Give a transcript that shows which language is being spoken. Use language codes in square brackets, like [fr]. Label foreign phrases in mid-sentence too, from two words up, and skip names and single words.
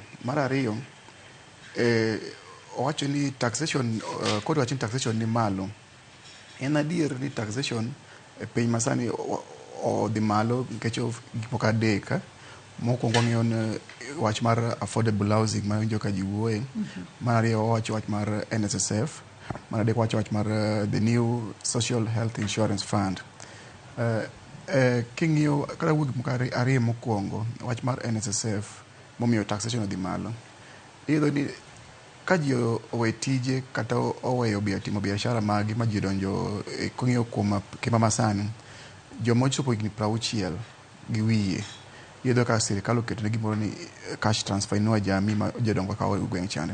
[luo] Mar ariyo, owacho ni taxation, COTU wacho ni taxation ni malo. En adier ni taxation e piny masani odhi malo nikech gik moko adek. Mokwongo ng'iyo ni wach mar [en] affordable housing [luo] ma winjo ka ji wuoye. Mar ariyo owacho wach mar NSSF. Mar adek wacho wach mar [en] the new social health insurance fund. [luo] King'iyo kata wuok moko ariyo mokwongo, wach mar NSSF momiyo taxation odhi malo. Iyudo ni ka ji owe tije kata oweyo timo biashara magi ma ji donjo kong'iyo kuom kima masani, joma ochopo higni 60 gi wiye, iyudo ka sirikal oketo ne gimoro ni [en] cash transfer [luo] inua jamii ma jodongo kawo e gweng' chande.